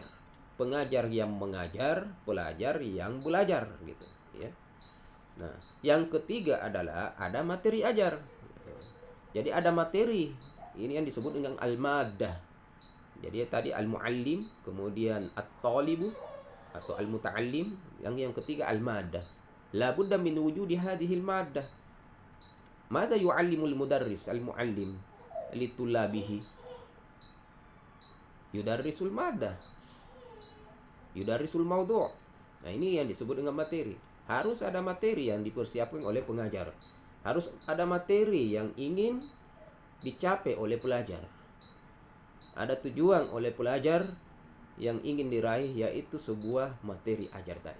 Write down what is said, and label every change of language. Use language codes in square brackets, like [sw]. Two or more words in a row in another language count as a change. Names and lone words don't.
[id] Pengajar yang mengajar, pelajar yang belajar, gitu ya. Nah, yang ketiga adalah ada materi ajar. Jadi ada materi. Ini yang disebut dengan al-maddah. Jadi tadi al-muallim, kemudian at-talibu atau al-muta'allim, yang ketiga al-maddah. [ar] لا بد من وجود هذه المادة. ماذا يعلم المدرس المعلم لطلابه? يدرس المادة. يدرس الموضوع'. [id] Nah, ini yang disebut dengan materi. Harus ada materi yang dipersiapkan oleh pengajar. Harus ada materi yang ingin dicapai oleh pelajar. Ada tujuan oleh pelajar yang ingin diraih, yaitu sebuah materi ajar tadi.